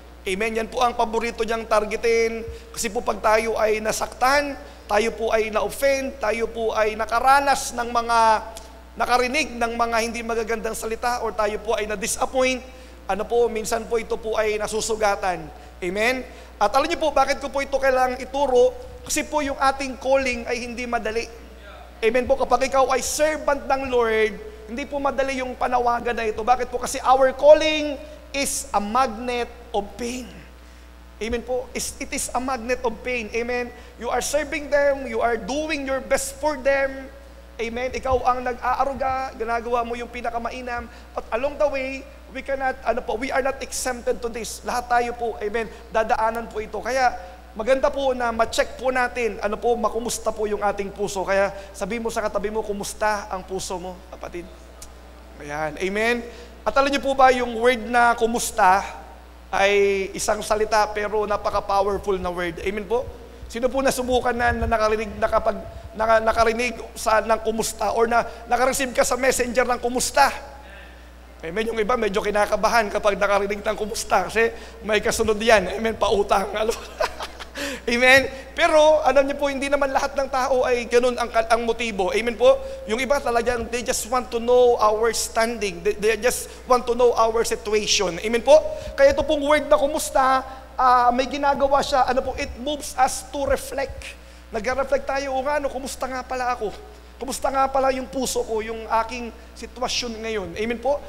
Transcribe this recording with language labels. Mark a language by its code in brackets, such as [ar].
[tl] Amen, yan po ang paborito niyang targetin. Kasi po pag tayo ay nasaktan, tayo po ay na-offend, tayo po ay nakaranas ng nakarinig ng mga hindi magagandang salita, or tayo po ay na-disappoint, minsan po ito po ay nasusugatan. Amen? At alam niyo po, bakit ko po ito kailangang ituro? Kasi po yung ating calling ay hindi madali. Amen po, kapag ikaw ay servant ng Lord, hindi po madali yung panawagan na ito. Bakit po? [en] Kasi our calling is a magnet of pain. Amen po. It is a magnet of pain. Amen. You are serving them, you are doing your best for them. Amen. [tl] Ikaw ang nag-aaruga, ginagawa mo yung pinakamainam. [en] But along the way, we are not exempted to this. [tl] Lahat tayo po, amen, dadaanan po ito. Kaya maganda po na ma-check po natin, makumusta po yung ating puso. Kaya sabi mo sa katabi mo, kumusta ang puso mo, kapatid? Ayan. Amen. At alam niyo po ba, yung word na kumusta ay isang salita pero napaka-powerful na word. Amen po? Sino po nasubukan na nakarinig ng kumusta or nakareceive ka sa messenger ng kumusta? Amen, yung iba medyo kinakabahan kapag nakarinig ng kumusta kasi may kasunod yan. Amen, pautang. Amen? Pero, alam niyo po, hindi naman lahat ng tao ay ganun ang motibo. Amen po? Yung iba talagang, [en] they just want to know our standing. They just want to know our situation. [tl] Amen po? Kaya ito pong word na kumusta, may ginagawa siya, [en] it moves us to reflect. [tl] Nag-reflect tayo, kumusta nga pala ako? Kumusta nga pala yung puso ko, yung aking sitwasyon ngayon? Amen po?